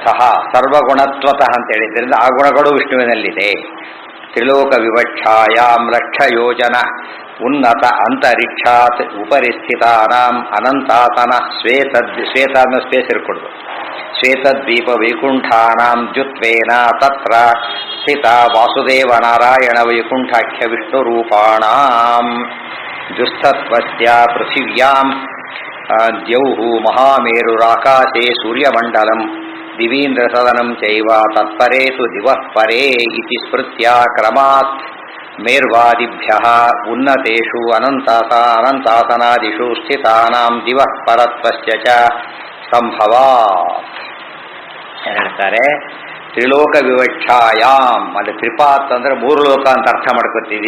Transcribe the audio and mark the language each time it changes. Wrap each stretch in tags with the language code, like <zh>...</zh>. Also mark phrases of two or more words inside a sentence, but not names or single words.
<kn>ಸರ್ವಗುಣತ್ವತಃ ಅಂತ ಹೇಳಿದ್ರಿಂದ ಆ ಗುಣಗಳು ವಿಷ್ಣುವಿನಲ್ಲಿದೆ.</kn> <sa>ತ್ರಿಲೋಕ ವಿವಕ್ಷಾಯಾಂ ಲಕ್ಷ ಯೋಜನ ಉನ್ನತ ಅಂತರಿಕ್ಷಾತ್ ಉಪರಿಸ್ಥಿತಾನಾಂ ಅನಂತಾತನ ಶ್ವೇತ</sa> <kn>ಸ್ಪೇಸ್ ಇರ್ಕೊಡ್ದು.</kn> <sa>ಶ್ವೇತದ್ವೀಪ ವೈಕುಂಠಾನಾಂ ದ್ಯುತ್ವೇನ ತತ್ರ ಸ್ಥಿತ ವಾಸುದೇವ ನಾರಾಯಣ ವೈಕುಂಠಾಖ್ಯ ವಿಷ್ಣುರೂಪಾಣಾಂ ಜುಷ್ಠತ್ವಸ್ಯ ಪೃಥಿವ್ಯಾಂ ದ್ಯೌಃ ಮಹಾಮೇರುರಾಕಾಶೇ ಸೂರ್ಯಮಂಡಲಂ ದಿವೀಂದ್ರ ಸದನಂ ಚೈವ ತತ್ಪರೇ ತು ದಿವಃ ಪರೇ ಇತಿ ಸ್ಮೃತ್ಯ ಕ್ರಮಾತ್ ಮೇರ್ವಾದಿಭ್ಯಃ ಉನ್ನತೇಷು ಅನಂತಾಸನಾದಿಷು ಸ್ಥಿತಾನಾಂ ದಿವಃ ಪರತ್ವಸ್ಯ ಚ ಸಂಭವಾತ್.</sa> <kn>ಹೇಳ್ತಾರೆ</kn> <sa>ತ್ರಿಲೋಕ ವಿವಕ್ಷಾಯಾಮ್.</sa> <kn>ಅಲ್ಲಿ ತ್ರಿಪಾತ್ ಅಂದ್ರೆ ಮೂರು ಲೋಕ ಅಂತ ಅರ್ಥ ಮಾಡ್ಕೊತಿದೆಯಾ?</kn>